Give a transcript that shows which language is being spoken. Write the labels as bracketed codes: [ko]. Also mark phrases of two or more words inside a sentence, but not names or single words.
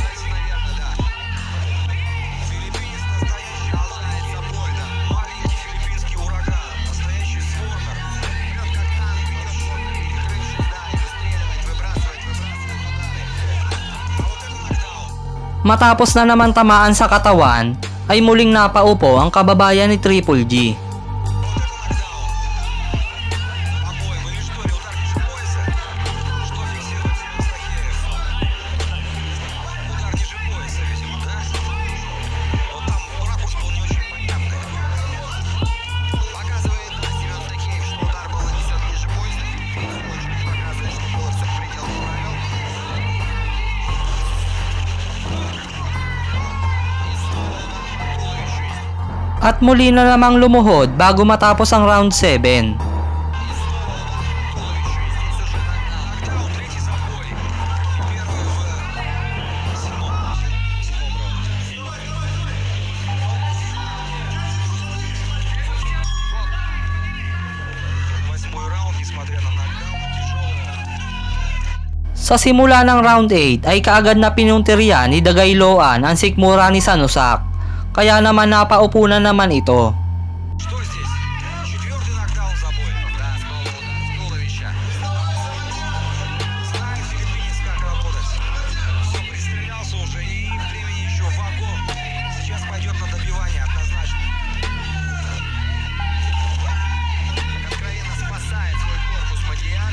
[ru] наверное, да. филиппинец настоящий, Болтается больно. маленький филиппинский ураган, настоящий свормер. Вперед как танк идет плотно перекрывшись, да, и выстреливает, выбрасывает удары. А вот это нокдаун. [tl] Matapos na naman tamaan sa katawan, ay muling napaupo ang kababayan ni Triple G. [ru] Вот это нокдаун. По-моему, или что, ли, удар ниже пояса? Что фиксирует Семен Стахеев? Удар ниже пояса, видимо, да? Вот там ракурс был не очень понятный. Показывает, да, Семен Стахеев, что удар был нанесен ниже пояса. Филиппинец очень показывает, что было все в пределах правил. И снова удар по туловищу. [tl] At muli na namang lumuhod bago matapos ang round 7. [ru] И снова удар по туловищу. И здесь уже нокдаун. Нокдаун, третий забой. Первый в седьмом раунде. Восьмой раунд, несмотря на нокдаун, тяжелый. [tl] Sa simula ng round 8 ay kaagad na pinuntirya ni Dagayloan ang sikmura ni Sanusak, kaya naman napaupo na naman ito. [ru] Что здесь? Четвертый нокдаун забой. Да, снова удар в туловище. Знает филиппинец, как работать. Все, пристрелялся уже и времени еще вагон. Сейчас пойдет на добивание однозначно. Как откровенно спасает свой корпус Мадияр.